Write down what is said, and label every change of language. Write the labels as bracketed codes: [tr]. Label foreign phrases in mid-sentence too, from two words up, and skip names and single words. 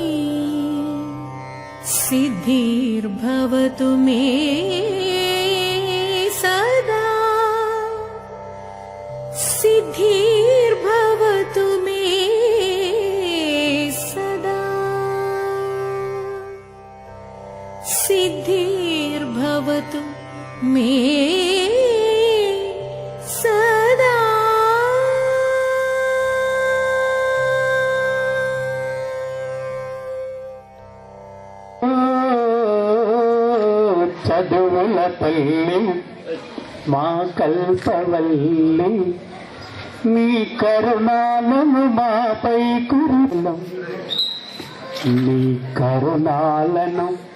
[sa] सिद्धिर्भवतु मे सदा सिद्धिर्भवतु मे सदा सिद्धिर्भवतु मे सदा [te] చదువుల తల్లి మా కల్పవల్లి నీ కరుణాలను మాపై కురులం నీ కరుణాలను